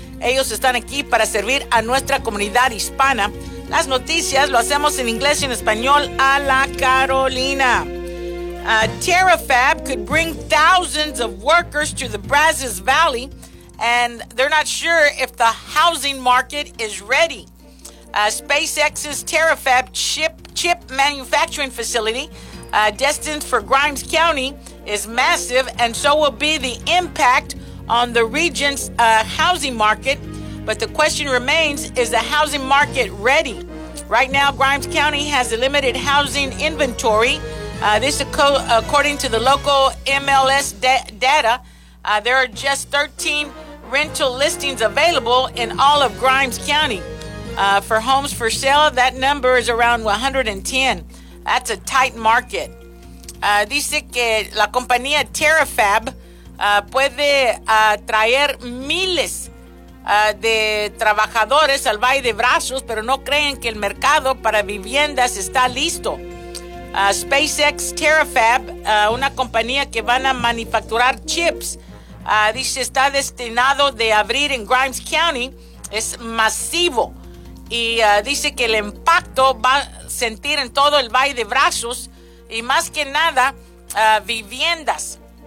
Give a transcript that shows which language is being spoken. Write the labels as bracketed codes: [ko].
[es] Ellos están aquí para servir a nuestra comunidad hispana. Las noticias lo hacemos en inglés y en español a la Carolina. [en] TerraFab could bring thousands of workers to the Brazos Valley, and they're not sure if the housing market is ready. SpaceX's TerraFab chip manufacturing facility, destined for Grimes County, is massive, and so will be the impact on the region's housing market. But the question remains, is the housing market ready? Right now, Grimes County has a limited housing inventory. According to the local MLS data, there are just 13 rental listings available in all of Grimes County. For homes for sale, that number is around 110. That's a tight market. [es] Dice que la compañía TerraFab puede traer miles de trabajadores al Valle de Brazos, pero no creen que el mercado para viviendas está listo. SpaceX TerraFab, una compañía que van a manufacturar chips, dice está destinado de abrir en Grimes County, es masivo, y dice que el impacto va a sentir en todo el Valle de Brazos, y más que nada, viviendas.